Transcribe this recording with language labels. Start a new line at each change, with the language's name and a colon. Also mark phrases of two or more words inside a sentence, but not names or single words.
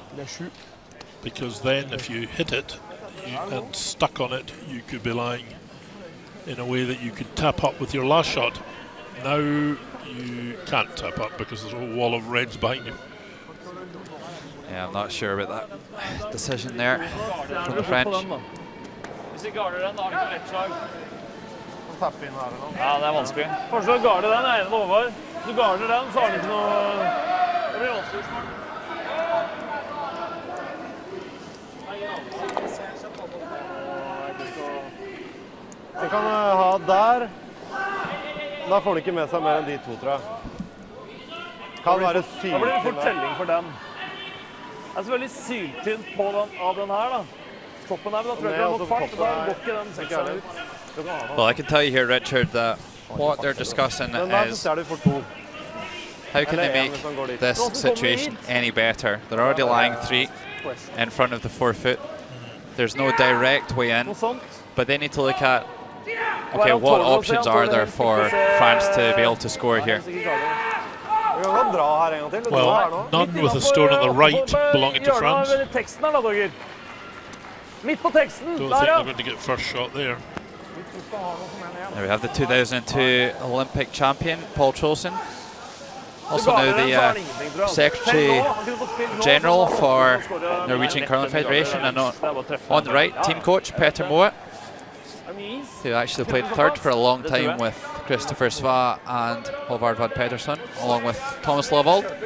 English: Because then if you hit it and stuck on it, you could be lying in a way that you could tap up with your last shot. Now you can't tap up because there's a whole wall of reds behind you. Yeah, I'm not sure about that decision there from the French.
Norwegian: Hvis vi garder den, da har vi ikke lett slag. Tappe inn her eller noe. Ja, det er vanskelig. Kanskje du garder den ene over. Hvis du garder den, så har du ikke noe... Det blir vanskelig snart. Vi kan ha der. Da får han ikke med seg mer enn de 2, tror jeg. Kan være syltynn. Da blir det fortelling for den. Det er så veldig syltynt på den, av den her da. Toppen her, men da tror jeg ikke det er nok fart, da går ikke den 6-eren ut.
English: Well, I can tell you here, Richard, that what they're discussing is how can they make this situation any better? They're already lying 3 in front of the 4-foot. There's no direct way in, but they need to look at, okay, what options are there for France to be able to score here? Well, none with a stone on the right belonging to France.
Norwegian: Midt på teksten,
English: Don't
Norwegian: der
English: think
Norwegian: ja.
English: they're going to get first shot there. There we have the 2002 Olympic champion, Paul Trolson. Also now the Secretary General for Norwegian Curling Federation, and on the right, team coach Peter Moe, who actually played third for a long time with Christopher Sva and Håvard Vad Pedersen, along with Thomas Lovold.